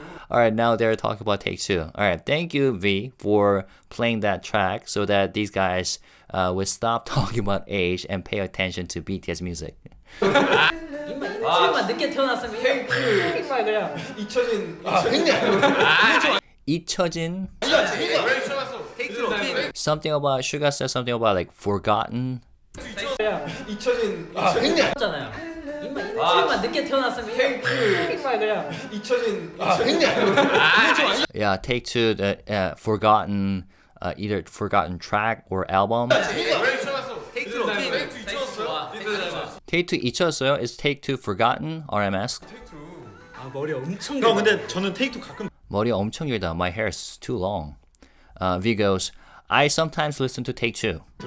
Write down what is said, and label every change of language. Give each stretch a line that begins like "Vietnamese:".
English: Alright, now they're talking about take two. Alright, thank you, V, for playing that track so that these guys would stop talking about age and pay attention to BTS music.
Korean: 이만 늦게 태어났으면 그냥 잊혀진.
English: Something about SUGA says something about like forgotten.
Korean: 잊혀진. 꼬였잖아요. 이만 늦게 태어났으면 그냥 잊혀진.
English: Yeah, take two, the forgotten either forgotten track or album.
Korean: 테이크 2 어떻게 테이크 2 잊혀졌어요?
English: Take 2
Korean: 잊혀졌어요?
English: Is Take 2 forgotten? RM asked.
Korean: 아 머리 엄청 형 근데 저는 테이크 가끔 머리 엄청 길다.
English: My hair is too long. V goes, I sometimes listen to Take 2.